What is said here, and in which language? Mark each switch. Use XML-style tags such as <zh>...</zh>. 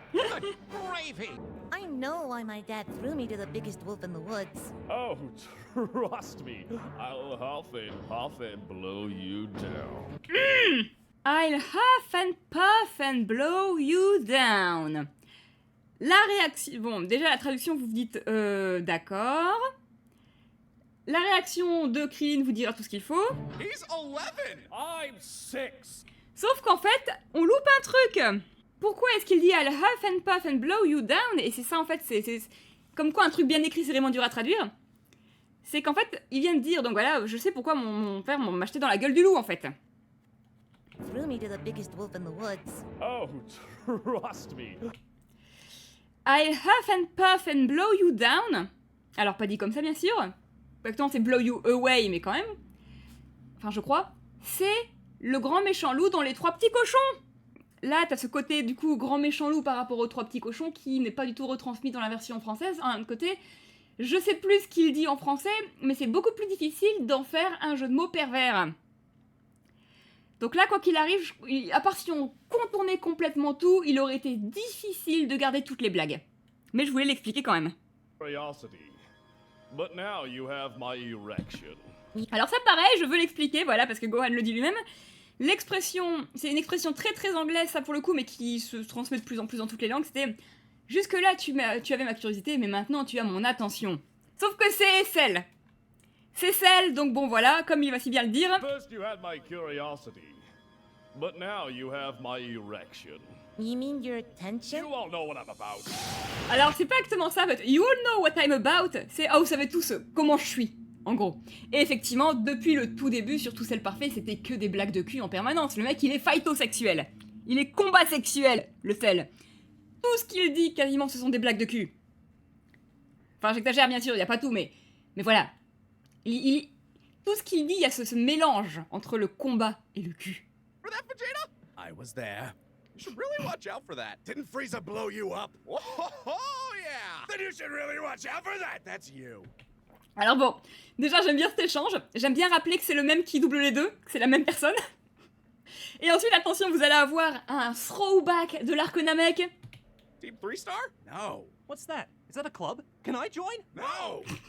<en>Gravy! I know why my dad threw me to the biggest wolf in the woods. Oh, trust me, I'll huff and blow you down. I'll huff and puff and blow you down.</en> <fr>La réaction... Bon, déjà la traduction, vous vous dites d'accord. La réaction de Krillin vous dira tout ce qu'il faut.</fr> <en>He's 11! I'm 6.</en> <fr>Sauf qu'en fait, on loupe un truc. Pourquoi est-ce qu'il dit</fr> <en>I'll huff and puff and blow you down?</en> <fr>Et c'est ça en fait, c'est comme quoi un truc bien écrit c'est vraiment dur à traduire. C'est qu'en fait, il vient de dire, donc voilà, je sais pourquoi mon père m'a acheté dans la gueule du loup en fait.</fr> <en>Threw me to the biggest wolf in the woods. Oh, trust me. I'll huff and puff and blow you down.</en> <fr>Alors pas dit comme ça bien sûr. Exactement c'est</fr> <en>blow you away</en> <fr>mais quand même. Enfin je crois. C'est le grand méchant loup dans les 3 petits cochons. Là, t'as ce côté, du coup, grand méchant loup par rapport aux 3 petits cochons qui n'est pas du tout retransmis dans la version française. Un côté, je sais plus ce qu'il dit en français, mais c'est beaucoup plus difficile d'en faire un jeu de mots pervers. Donc là, quoi qu'il arrive, à part si on contournait complètement tout, il aurait été difficile de garder toutes les blagues. Mais je voulais l'expliquer quand même.</fr> <en>Curiosity. But now you have my erection.</en> <fr>Alors ça pareil, je veux l'expliquer, voilà, parce que Gohan le dit lui-même. L'expression, c'est une expression très très anglaise, ça pour le coup, mais qui se transmet de plus en plus dans toutes les langues, c'était « Jusque-là, tu avais ma curiosité, mais maintenant tu as mon attention. » Sauf que c'est Cell. C'est Cell, donc bon voilà, comme il va si bien le dire.</fr> <en>First you had my curiosity. But now you have my erection. You mean your attention? You all know what I'm about.</en> <fr>Alors c'est pas exactement ça,</fr> <en>but you all know what I'm about,</en> <fr>c'est « Ah, vous savez tous comment je suis ». En gros. Et effectivement, depuis le tout début, sur Tout Cell Parfait, c'était que des blagues de cul en permanence. Le mec, il est phytosexuel. Il est combat sexuel, le Cell. Tout ce qu'il dit, quasiment, ce sont des blagues de cul. Enfin, j'exagère, bien sûr, il n'y a pas tout, mais voilà. Tout ce qu'il dit, il y a ce mélange entre le combat et le cul.</fr> <en>For that, Vegeta? I was there. You should really watch out for that. Didn't Frieza blow you up? Oh, yeah! Then you should really watch out for that. That's you.</en> <fr>Alors bon, déjà j'aime bien cet échange, j'aime bien rappeler que c'est le même qui double les deux, que c'est la même personne. Et ensuite, attention, vous allez avoir un throwback de l'arc Namek.</fr> <en>Team 3-star? No. What's that? Is that a club? Can I join? No!</en>